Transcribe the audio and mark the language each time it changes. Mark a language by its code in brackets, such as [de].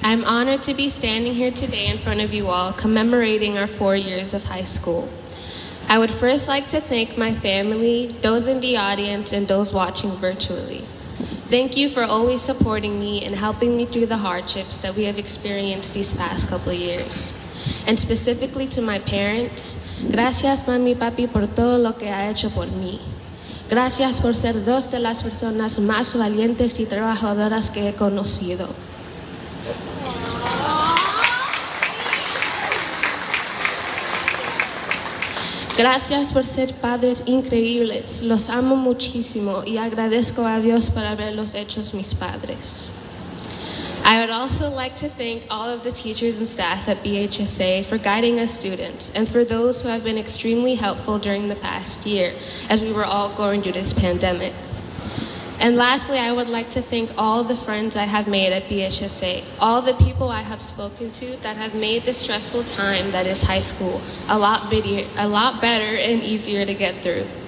[en] I'm honored to be standing here today in front of you all commemorating our 4 years of high school. I would first like to thank my family, those in the audience, and those watching virtually. Thank you for always supporting me and helping me through the hardships that we have experienced these past couple of years. And specifically to my parents, [es] gracias mami y papi por todo lo que ha hecho por mí. Gracias por ser dos de las personas más valientes y trabajadoras que he conocido. Gracias por ser padres increíbles. Los amo muchísimo y agradezco a Dios por haberlos hecho mis padres. [en] I would also like to thank all of the teachers and staff at BHSA for guiding us students and for those who have been extremely helpful during the past year as we were all going through this pandemic. And lastly, I would like to thank all the friends I have made at BHSA, all the people I have spoken to that have made the stressful time that is high school a lot better and easier to get through.